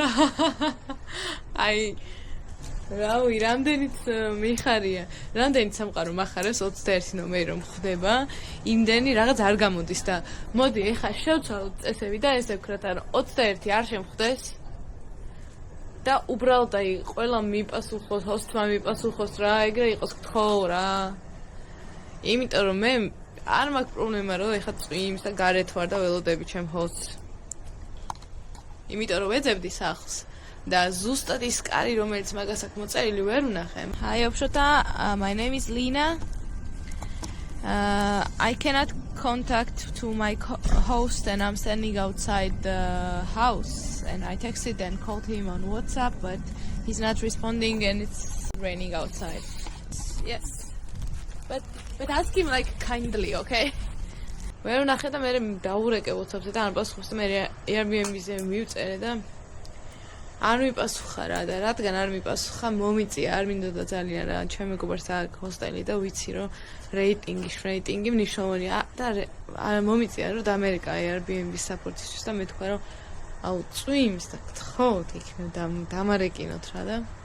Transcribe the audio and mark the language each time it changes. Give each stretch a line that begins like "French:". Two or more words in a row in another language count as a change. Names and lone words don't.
Georgian: აი რავი, რამდენიც მიხარია, რამდენიც სამყარო מחარებს 21 ნომერი რომ ხდება, იმდენი რაღაც არ გამოდის და მოდი ეხა შევცვალოთ წესები და ესე ვქრათ, რომ 21 არ შემხვდეს და უბრალოდ აი ყველა მიპასუხოს, ჰოსტმა მიპასუხოს რა, ეგრე იყოს გთხოვ რა. იმიტომ რომ მე არ მაქვს პრობლემა რომ ეხა წვიმს და გარეთ ვარ და ველოდები ჩემ ჰოსტს. იმიტომ რომ ვეძებდი სახლს. და ზუსტად ის კარი რომელიც მაგას აქვს მოწერილი ვერ ვნახე.
English: Hi Opshota, my name is Lina. I cannot contact to my host and I'm standing outside the house and I texted and called him on WhatsApp but he's not responding and it's raining outside. Yes. But ask him like kindly, okay?
Georgian: ვერ ვნახე და მე დავურეკე WhatsApp-ზე და არ პასუხობს და მე Airbnb-ზე მივწერე და არ მიპასუხა რა და რადგან არ მიპასუხა მომიწია არ მინდოდა ძალიან რა ჩემ მეგობარს აქვს ჰოსტელი და ვიცი რომ რეიტინგი მნიშვნელოვანია და მომიწია რომ და ამერიკა Airbnb-ის საპორტისთვის და მე თქვა რომ აუ წვიმს და გთხოვთ იქნებ დამარეკინოთ რა და